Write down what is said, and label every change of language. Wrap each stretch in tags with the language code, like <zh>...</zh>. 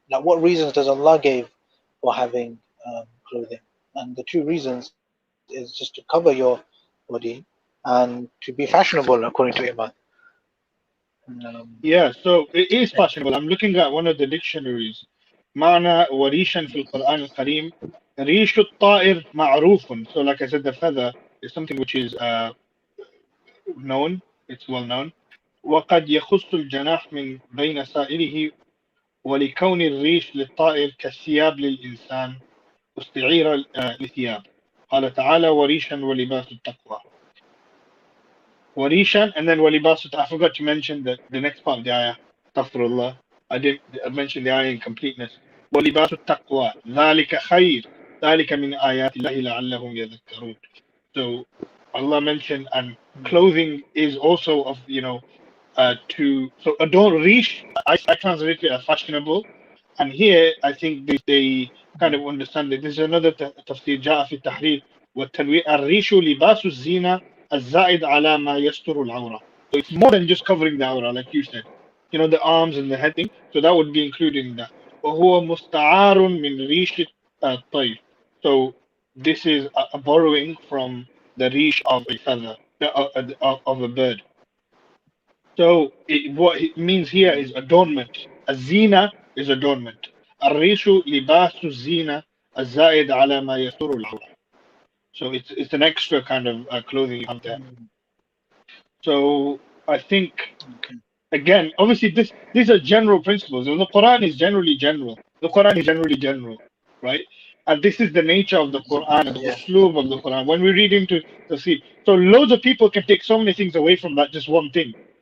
<en>Like, what reasons does Allah give for having clothing? And the two reasons is just to cover your body and to be fashionable, according to Imad. Um, yeah. So it is fashionable. I'm looking at one of the dictionaries.</en> <ar>معنى وريشا في القرآن الكريم ريش الطائر معروف.</ar> <en>So like I said, the feather is something which is known. It's well known.</en> <ar>وقد يخص الجناح من بين سائره ولكون الريش للطائر كالثياب للإنسان استعير لثياب. قال تعالى وريشا ولباس التقوى.</ar> <en>Warishan and then Walibasut. I forgot to mention the next part of the ayah. Astaghfirullah. I didn't mention the ayah in completeness.</en> <ar>وَلِبَاسُ التَّقْوَى ذَلِكَ خَيْرٌ ذَلِكَ مِنْ آيَاتِ اللَّهِ لَعَلَّهُمْ يَذَكَّرُونَ.</ar> <en>So Allah mentioned, and clothing is also of, so adorn, rish, I translate it as fashionable. And here I think they kind of understand that this is another tafsir</en> <ar>جاء في التحرير والتنوير الريش لباس الزينة الزائد على ما يستر العورة.</ar> <en>So it's more than just covering the aura, like you said. The arms and the head thing. So that would be included in that.</en> <ar>وهو مستعار من ريش الطير.</ar> <en>So this is a borrowing from the rish of a feather, of a bird. So what it means here is adornment. الزينة is adornment.</en> <ar>الريش لباس الزينة الزائد على ما يستر العورة.</ar> <en>So it's an extra kind of clothing you have there. So I think again, obviously these are general principles. The Quran is generally general. The Quran is generally general, right? And this is the nature of the Quran and the usloob of the Quran. When we read into the sea, so loads of people can take so many things away from that just one thing.</en>